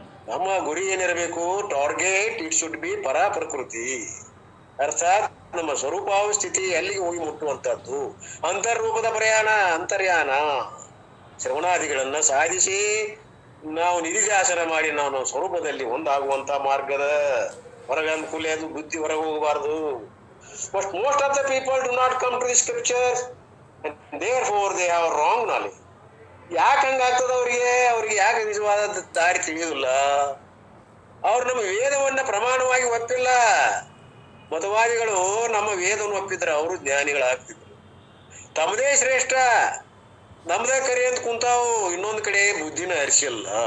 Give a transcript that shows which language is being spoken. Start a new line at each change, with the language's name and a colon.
Kannada: ನಮ್ಮ ಗುರಿ ಏನಿರಬೇಕು?
English: target it should be
Kannada: ಪರ ಪ್ರಕೃತಿ, ಅರ್ಥಾತ್ ನಮ್ಮ ಸ್ವರೂಪಾವಸ್ಥಿತಿ ಎಲ್ಲಿಗೆ ಹೋಗಿ ಮುಟ್ಟುವಂತಹದ್ದು. ಅಂತರ್ರೂಪದ ಪ್ರಯಾಣ, ಅಂತರ್ಯಾನ, ಶ್ರವಣಾದಿಗಳನ್ನ ಸಾಧಿಸಿ ನಾವು ನಿಧಿಜಾಸನ ಮಾಡಿ ನಾವು ಸ್ವರೂಪದಲ್ಲಿ ಒಂದಾಗುವಂತ ಮಾರ್ಗದ ಹೊರಗೆ ಅನುಕೂಲ. ಅದು ಬುದ್ಧಿ ಹೊರಗೆ ಹೋಗಬಾರ್ದು.
English: But most of the people do not come to the scriptures and therefore they have wrong knowledge.
Kannada: ಯಾಕೆ ಹಂಗಾಗ್ತದ? ಅವ್ರಿಗೆ ಯಾಕೆ ನಿಜವಾದ ದಾರಿ ತಿಳಿಯುವುದಿಲ್ಲ? ಅವ್ರು ನಮ್ಮ ವೇದವನ್ನ ಪ್ರಮಾಣವಾಗಿ ಒಪ್ಪಿಲ್ಲ. ಮತವಾದಿಗಳು ನಮ್ಮ ವೇದವನ್ನು ಒಪ್ಪಿದ್ರೆ ಅವರು ಜ್ಞಾನಿಗಳಾಗ್ತಿದ್ರು. ತಮ್ಮದೇ ಶ್ರೇಷ್ಠ, ನಮ್ದೇ ಕರಿ ಅಂತ ಕುಂತಾವು, ಇನ್ನೊಂದು ಕಡೆ ಬುದ್ಧಿನ ಹರಿಸಿಲ್ಲ.